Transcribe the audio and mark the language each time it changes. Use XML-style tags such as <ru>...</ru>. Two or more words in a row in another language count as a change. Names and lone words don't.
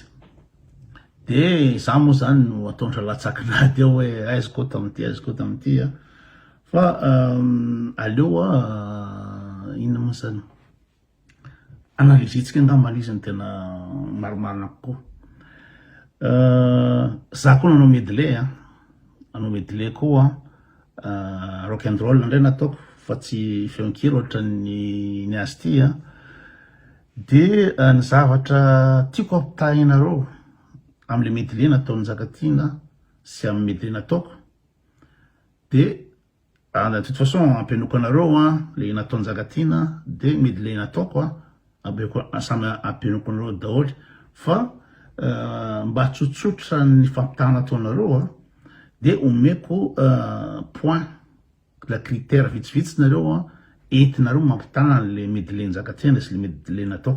<mg>De za moa zany no ataondra latsakinazy ao hoe aiziko tamity fa aleo inona moa zany analizitsika angambany izy ny tena marimarina kokoa. Za koa nanao medley koa</mg> <en>rock and roll</en> <mg>ndray nataoko fa tsy feonkiry ohatra ny azy ty de ny zavatra tiako ampitahinareo am'le medley nataony Njakatiana sy amin'ny medley nataoko de</mg> <fr>de toute façon</fr> <mg>ampianoko anareo le nataony Njakatiana de medley nataoko samy ampianoko anareo daholo fa mba tsotsotra ny fampitahana ataonareo de omeko point</mg> <fr>la critère</fr> <mg>vitsivitsy nareo entinareo mampitana le medley Njakatiana sy le medley nataoko.</mg>